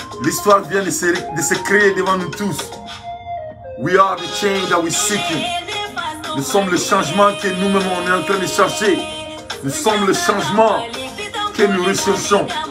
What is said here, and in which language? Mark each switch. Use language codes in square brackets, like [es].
[fr] L'histoire vient de se créer devant nous tous. [en] We are the change that we seeking. [fr] Nous sommes le changement que nous-mêmes on est en train de chercher. Nous sommes le changement que nous recherchons.